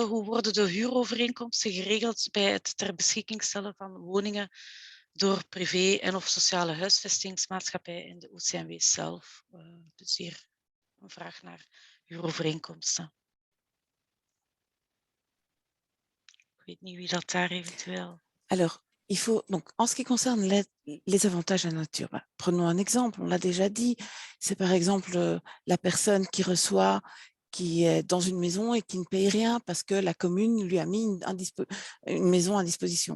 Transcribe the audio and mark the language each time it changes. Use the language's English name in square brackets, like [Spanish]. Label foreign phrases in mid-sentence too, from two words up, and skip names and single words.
[Dutch] Hoe worden de huurovereenkomsten geregeld bij het ter beschikking stellen van woningen door privé- en of sociale huisvestingsmaatschappijen en de OCMW zelf? Dus hier een vraag naar huurovereenkomsten. Ik weet niet wie dat daar eventueel... [French] Alors, il faut, donc, en ce qui concerne les avantages à nature, prenons un exemple, on l'a déjà dit, c'est par exemple la personne qui est dans une maison et qui ne paye rien parce que la commune lui a mis une maison à disposition.